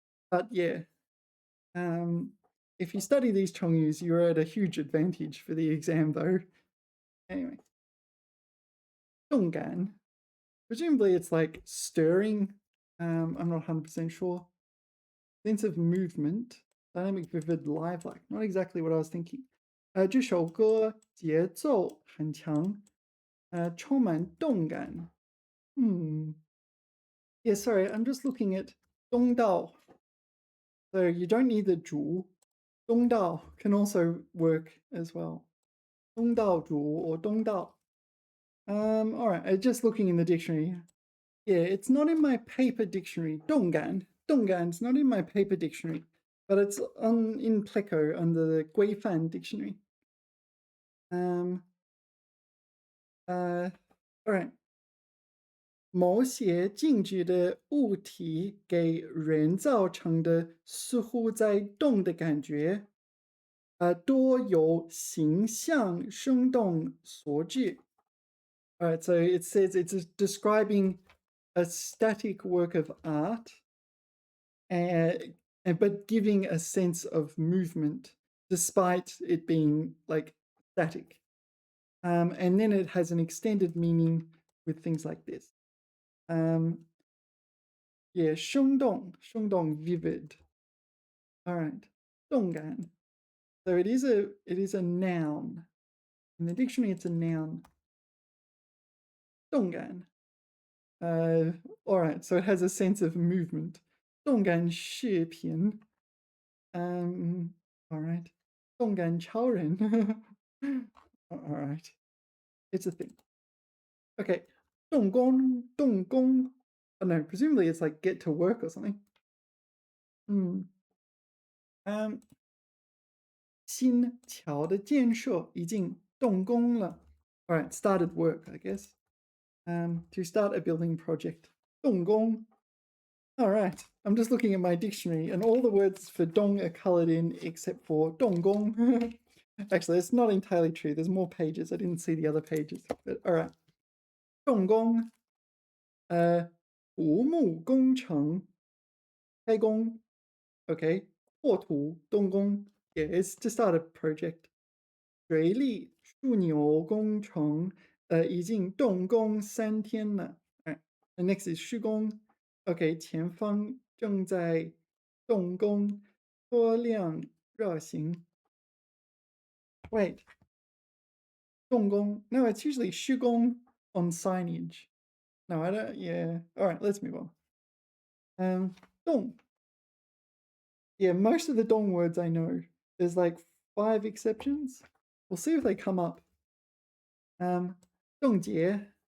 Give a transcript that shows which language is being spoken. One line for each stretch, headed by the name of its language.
English: But yeah, if you study these Chongyus, you're at a huge advantage for the exam though. Anyway. 动感. Presumably it's like stirring. I'm not 100% sure. Sense of movement. Dynamic, vivid, lifelike. Not exactly what I was thinking.
Chinese: 这首歌节奏很强，充满动感。
English: Yeah, sorry, I'm just looking at 东道. So you don't need the 主. 东道 can also work as well. 东道主 or 东道. All right, just looking in the dictionary. Yeah, it's not in my paper dictionary. 动感 is not in my paper dictionary, but it's in Pleco under the 规范 dictionary. All right.
Chinese: 某些静止的物体给人造成的似乎在动的感觉，多由形象生动所致。
English: All right, so it says it's describing a static work of art, but giving a sense of movement despite it being like static. And then it has an extended meaning with things like this. Yeah, 生动 vivid. All right, 动感. So it is a noun. In the dictionary, it's a noun.
Chinese: 动感.
English: All right, so it has a sense of movement.
Chinese: 动感视频.
English: All right. 动感超人.All right. It's a thing. Okay.
Chinese: 动工.
English: Oh no, presumably it's like get to work or something.
Chinese: 新桥的建设已经动工了.
English: All right, started work, I guess. To start a building project.
Chinese: 动工.
English: All right, I'm just looking at my dictionary and all the words for dong are colored in except for 动工. Actually, it's not entirely true. There's more pages. I didn't see the other pages. But all right. 动工.
Chinese: 土木工程.开工.
English: Okay.
Chinese: 破土动工.
English: Yeah, it's to start a project.
Chinese: 水利枢纽工程已经动工3天了.
English: Right. And next is 施工.
Chinese: Okay, 前方正在动工，车辆热行.
English: Wait. 动工. No, it's usually 施工 on signage. No, I don't. Yeah. All right, let's move on. 动. Yeah, most of the dong words I know. There's like 5 exceptions. We'll see if they come up. 冻结.